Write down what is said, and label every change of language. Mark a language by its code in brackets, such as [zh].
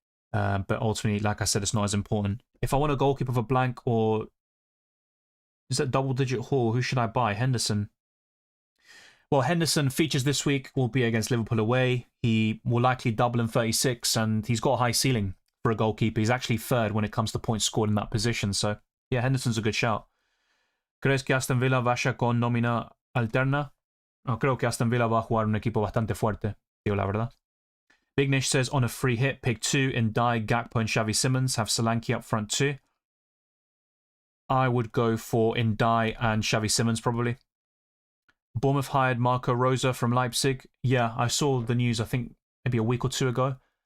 [en] But ultimately, like I said, it's not as important. If I want a goalkeeper for blank or is that double-digit haul, who should I buy? Henderson. Well, Henderson features this week will be against Liverpool away. He will likely double in 36, and he's got a high ceiling for a goalkeeper. He's actually third when it comes to points scored in that position. So, yeah, Henderson's a good shout. [es] ¿Crees que Aston Villa vaya con nómina alterna? No, creo que Aston Villa va a jugar un equipo bastante fuerte, digo la verdad. [en] Bignish says on a free hit, pick 2 in Dye, Gakpo and Xavi Simons. Have Solanke up front too. I would go for Ndai and Xavi Simons probably. Bournemouth hired Marco Rosa from Leipzig. Yeah, I saw the news, I think, maybe a week or two ago.